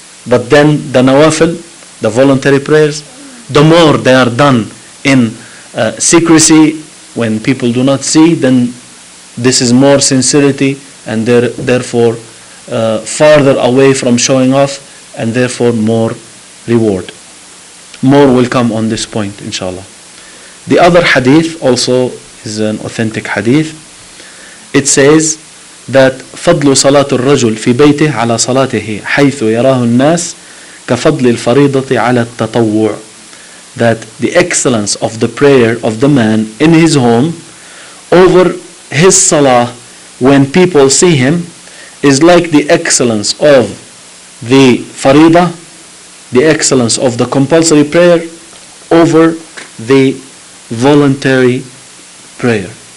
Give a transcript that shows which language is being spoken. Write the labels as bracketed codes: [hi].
[en] But then the nawafil, the voluntary prayers, the more they are done in secrecy when people do not see, then this is more sincerity and therefore farther away from showing off, and therefore more reward. More will come on this point, inshallah. The other hadith also is an authentic hadith. It says that [ar] فضل صلاة الرجل في بيته على صلاته حيث يراه الناس كفضل الفريضة على التطوع. [en] That the excellence of the prayer of the man in his home over his salah when people see him is like the excellence of the farida, the excellence of the compulsory prayer over the voluntary prayer.